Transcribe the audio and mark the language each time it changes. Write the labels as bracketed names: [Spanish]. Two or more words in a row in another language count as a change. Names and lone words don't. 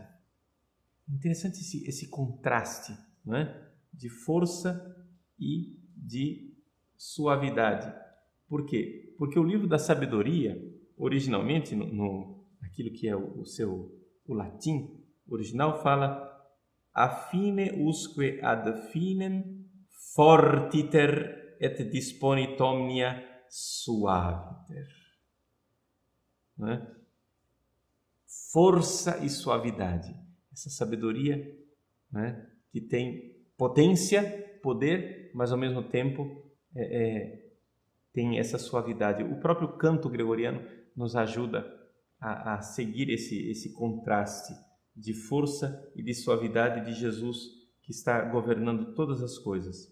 [Portuguese] Interessante esse contraste, não é? De força e de suavidade. Por quê? Porque o livro da sabedoria, originalmente, aquilo que é o latim original, fala [Latin] a fine usque ad finem fortiter et disponit omnia suaviter. [Portuguese] Né? Força e suavidade. Essa sabedoria, né, que tem potência, poder, mas ao mesmo tempo tem essa suavidade. O próprio canto gregoriano nos ajuda a seguir esse contraste de força e de suavidade de Jesus, que está governando todas as coisas.